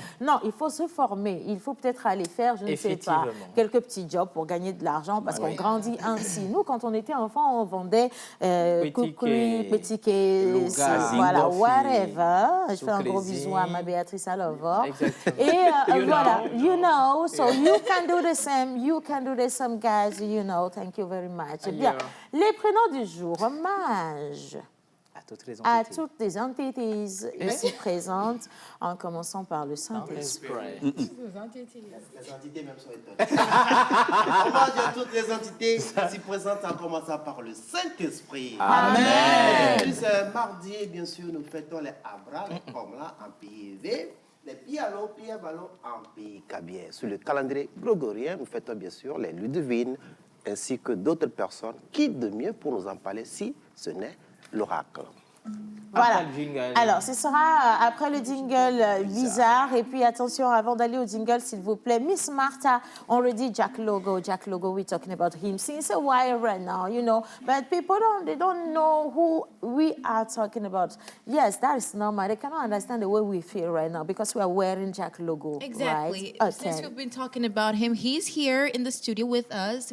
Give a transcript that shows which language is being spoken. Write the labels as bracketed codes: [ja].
[fr] Non, il faut se former. Il faut peut-être aller faire, je ne sais pas, quelques petits jobs pour gagner de l'argent parce qu'on grandit ainsi. Nous, quand on était enfant, on vendait koukoui, petit cake, voilà, whatever. Je fais un gros bisou à ma Béatrice Alovor. [en] Et voilà, you know, so you can do the same, you can do the same, guys, you know, thank you very much. [fr] Bien, les prénoms du jour, hommage à toutes les entités ici présentes, en commençant par le Saint-Esprit. Les entités même sont étonnées. Hommage à toutes les entités ici présentes, en commençant par le Saint-Esprit. Amen. Puis, mardi, bien sûr, nous fêtons les Abra, les Komla en PIV, les Pialo, Piabalo en pays Kabien. Sur le calendrier grégorien, nous fêtons bien sûr les Ludovines, ainsi que d'autres personnes. Qui de mieux pour nous en parler si ce n'est l'oracle? Voilà. Alors, ce sera après le jingle bizarre. Et puis, attention, avant d'aller au jingle, s'il vous plaît, Miss Martha, on redit Jack Logo. [en] Jack Logo, we're talking about him since a while right now, you know. But people don't know who we are talking about. Yes, that is normal. They cannot understand the way we feel right now because we are wearing Jack Logo. Exactly. Right? Since we've been talking about him, he's here in the studio with us.